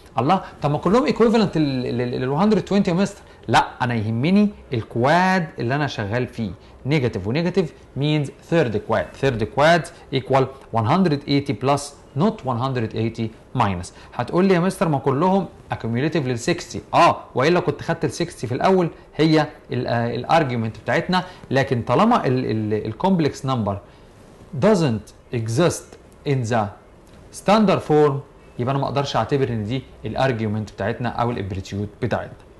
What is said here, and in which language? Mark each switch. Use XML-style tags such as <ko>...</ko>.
<ar>الله، طب ما كلهم ايكويفالنت لل 120 يا مستر. لا، انا يهمني الكواد اللي انا شغال فيه.</ar> <en>Negative ونيجاتيف means third quad. Third quad equal 180 plus not 180 minus.</en> <ar>هتقول لي يا مستر ما كلهم accumulative لل 60. والا كنت خدت ال 60 في الاول هي الارجيومنت بتاعتنا، لكن طالما الكومبلكس نمبر</ar> <en>doesn't exist in the standard form</en> <ar>يبقى انا ما اقدرش اعتبر ان دي الارجيومنت بتاعتنا او الامبليتيود بتاعتنا.</ar>